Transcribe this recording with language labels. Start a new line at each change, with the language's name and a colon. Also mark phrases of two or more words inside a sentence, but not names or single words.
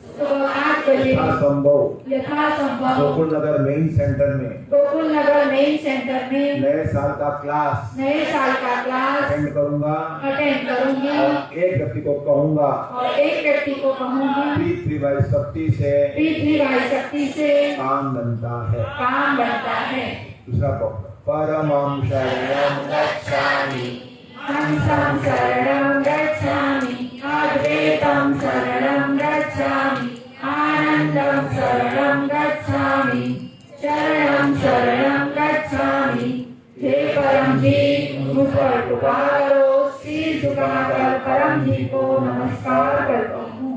Hindi: यथासंभव गोकुल नगर मेन सेंटर में नए साल का क्लास अटेंड करूंगा और एक व्यक्ति को कहूंगा पृथ्वी भाई शक्ति से काम बनता है। दूसरा पक्ष,
Sanskrit: परमं शरणं गच्छामि हंसं शरणं गच्छामि अद्वैतं शरणं गच्छामि आनन्दं शरणं गच्छामि शरणं शरणं गच्छामि।
Hindi: हे परम जी, मुझ पर कृपा करो। सिर झुकाकर परम जी को नमस्कार करती हूँ।